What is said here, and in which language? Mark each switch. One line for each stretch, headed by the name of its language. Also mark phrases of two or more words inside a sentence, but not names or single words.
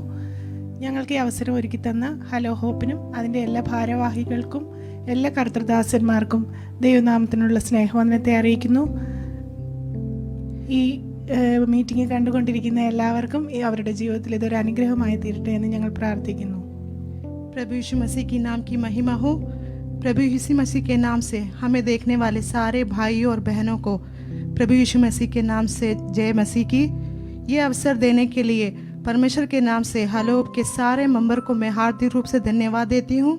Malayalam: ഞങ്ങൾക്ക് ഈ അവസരം ഒരുക്കി തന്ന ഹലോ ഹോപ്പിനും അതിൻ്റെ എല്ലാ ഭാരവാഹികൾക്കും എല്ലാ കർത്തൃദാസന്മാർക്കും ദൈവനാമത്തിനുള്ള സ്നേഹവന്ദനത്തെ അറിയിക്കുന്നു. ഈ മീറ്റിംഗ് കണ്ടുകൊണ്ടിരിക്കുന്ന എല്ലാവർക്കും അവരുടെ ജീവിതത്തിൽ ഇതൊരു അനുഗ്രഹമായി തീരട്ടെ എന്ന് ഞങ്ങൾ പ്രാർത്ഥിക്കുന്നു.
Hindi: प्रभु यीशु मसीह की नाम की महिमा हो। प्रभु यीशु मसीह के नाम से हमें देखने वाले सारे भाइयों और बहनों को प्रभु यीशु मसीह के नाम से जय मसीह की। ये अवसर देने के लिए परमेश्वर के नाम से हलोप के सारे मेंबर को मैं हार्दिक रूप से धन्यवाद देती हूँ।